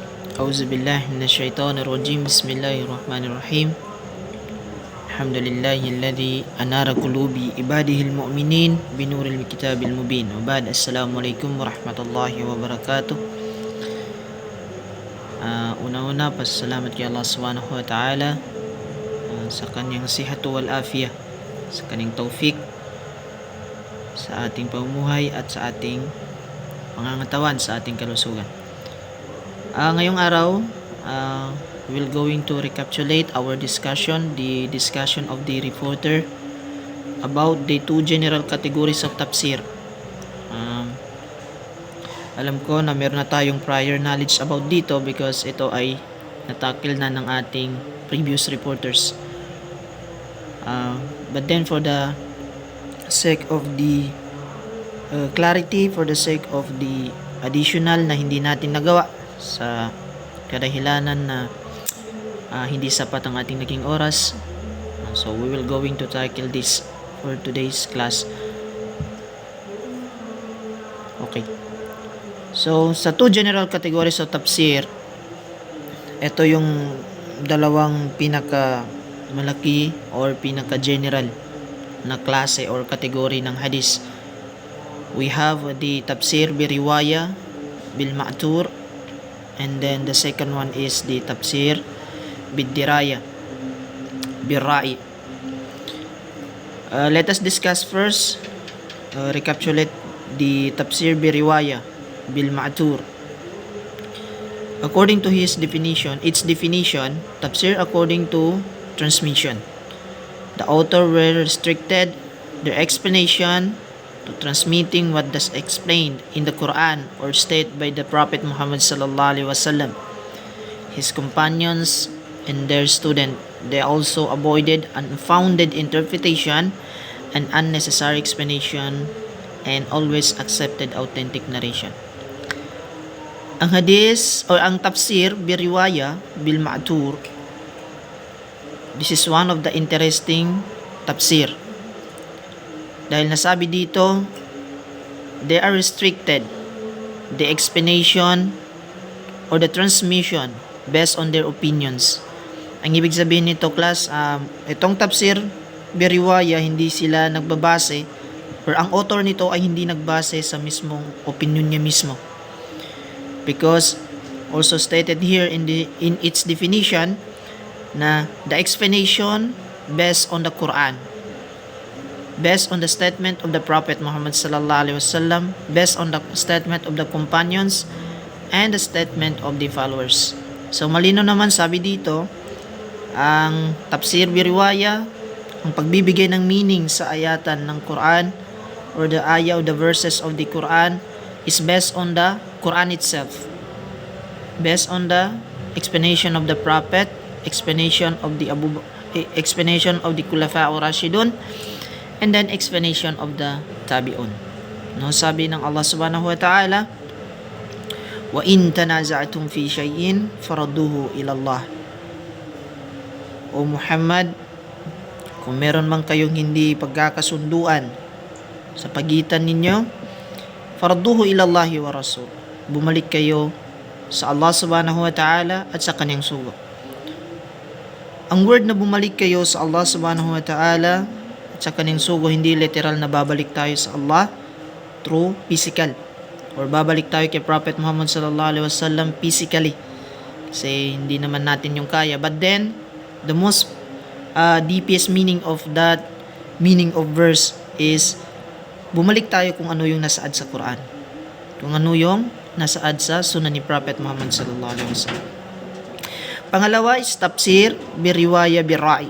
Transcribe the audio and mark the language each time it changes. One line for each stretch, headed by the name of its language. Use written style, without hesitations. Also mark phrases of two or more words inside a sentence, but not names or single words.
Arabic: أعوذ بالله من الشيطان الرجيم بسم الله الرحمن الرحيم الحمد لله الذي أنار قلوب عباده المؤمنين بنور الكتاب المبين وبعد السلام عليكم ورحمة الله وبركاته.
Filipino: Una-una pasalamat kay Allah
Arabic: سبحانه وتعالى
Filipino: sa kanyang
Arabic: صحة والعافية,
Filipino: sa kanyang taufik sa ating pamumuhay at sa ating pangangatawan, sa ating kalusugan. Ngayong araw,
English: we're going to recapitulate our discussion, the discussion of the reporter about the two general categories of tafsir.
Filipino: Alam ko na meron na tayong
English: prior knowledge
Filipino: about dito because ito ay natakil na ng ating
English: previous reporters. But then for the sake of the clarity, for the sake of the additional
Filipino: na hindi natin nagawa sa kadahilanan na hindi sapat ang ating naging oras,
English: so we will going to tackle this for today's class. Okay. So, sa two general categories of tafsir,
Filipino: ito yung dalawang pinaka malaki or pinaka general na klase or category ng hadis.
English: We have the tafsir bi riwaya bil ma'thur, and then the second one is the tafsir bid diraya bil ra'i. Let us discuss first, recapitulate the tafsir bi riwaya bil ma'thur. According to its definition, tafsir according to transmission. The author were restricted their explanation to transmitting what is explained in the Quran or stated by the Prophet Muhammad
Arabic: صلى الله عليه وسلم,
English: his companions and their student. They also avoided unfounded interpretation and unnecessary explanation and always accepted authentic narration.
Filipino: Ang hadis o ang tafsir bi riwaya bil ma'thur,
English: this is one of the interesting tafsir.
Filipino: Dahil nasabi dito,
English: they are restricted the explanation or the transmission based on their opinions.
Filipino: Ang ibig sabihin nito, class, itong tafsir bi riwaya, hindi sila nagbabase or ang author nito ay hindi nagbase sa mismong opinion niya mismo.
English: Because also stated here in its definition na the explanation based on the Quran, based on the statement of the Prophet Muhammad
Arabic: صلى الله عليه وسلم,
English: based on the statement of the companions and the statement of the followers.
Filipino: So malino naman sabi dito, ang tafsir bi riwaya, ang pagbibigay ng meaning sa ayatan ng Quran
English: or the ayah or the verses of the Quran is based on the Quran itself, based on the explanation of the Prophet, explanation of the Khulafa ar-Rashidun, and then explanation of the Tabi'un.
Filipino: No, sabi ng
Arabic: Allah سبحانه وتعالى وإن تنازعتم في شيء فردوه إلى الله.
Filipino: O Muhammad, kung meron man kayong hindi pagkakasunduan sa pagitan ninyo,
Arabic: فردوه إلى الله والرسول.
Filipino: Bumalik kayo sa Allah
Arabic: سبحانه وتعالى
Filipino: at sa kanyang sugo. Ang word na bumalik kayo sa Allah
Arabic: سبحانه وتعالى
Filipino: at sa kanyang sugo, hindi literal na babalik tayo sa Allah
English: through physical,
Filipino: or babalik tayo kay Prophet Muhammad
Arabic: صلى الله عليه وسلم
Filipino: physically, kasi hindi naman natin yung kaya.
English: But then the most deepest meaning of that meaning of verse is
Filipino: bumalik tayo kung ano yung nasaad sa Quran, kung ano yung nasaad sa sunan ni Prophet Muhammad
Arabic: صلى الله عليه وسلم.
Filipino: Pangalawa is tafsir bi riwaya bi ra'i.